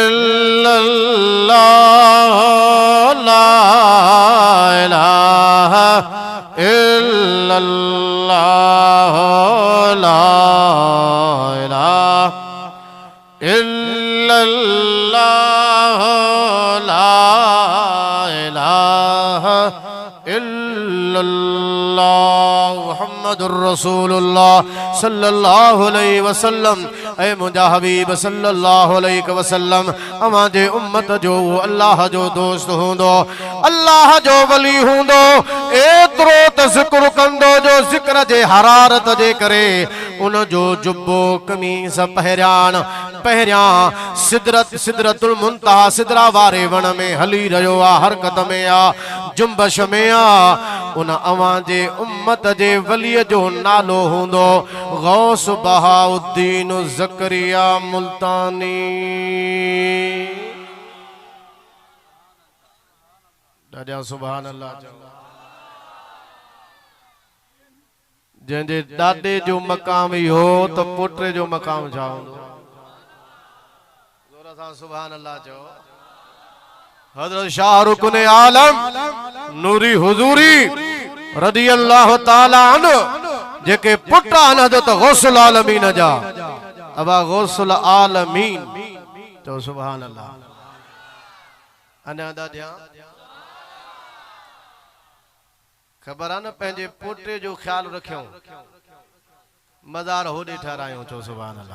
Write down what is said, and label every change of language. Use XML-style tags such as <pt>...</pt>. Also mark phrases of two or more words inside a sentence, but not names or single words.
<ar>إلا الله لا إله إلا الله لا إله إلا الله لا إله إلا الله محمد رسول الله صلى الله عليه وسلم.</ar> <sd>ऐ मुंजा हबीब</sd> <ar>صلى الله عليه وسلم</ar> <sd>अवां जे उम्मत जो अल्लाह जो दोस्त हूंदो, अल्लाह जो वली हूंदो, एतिरो त ज़िक्र कंदो जो ज़िक्र जे हरारत जे करे उन जो जुब्बो कमीस पहिरियां सिदरतुल मुंतहा सिदरा वारे वण में हली रहियो आ, हरकत में आ, जुंबश में आ। उन अवां जे उम्मत जे वलीअ जो नालो हूंदो गौस बहाउद्दीन ज़करिया मुल्तानी। ॾाढा</sd> <ar>سبحان الله.</ar> <sd>जंहिंजे ॾाॾे जो मक़ाम ही हो त पोटे जो मक़ाम छा हूंदो? ज़ोर सां</sd> <ar>سبحان الله</ar> <sd>चओ। हज़रत शाहरुख ने आलम नूरी हुजूरी</sd> <ar>رضي الله تعالى عنه</ar> <sd>जेके पुट आहिनि हज़रत गौसुल आलमीन जा, अबा गौसुल आलमीन चओ</sd> <ar>سبحان الله.</ar> <sd>अञा ॾाढा ख़बर आहे न, पंहिंजे पोटे जो ख्याल रखियो, मज़ार होॾे ठहरायूं, चओ</sd> <ar>سبحان الله.</ar>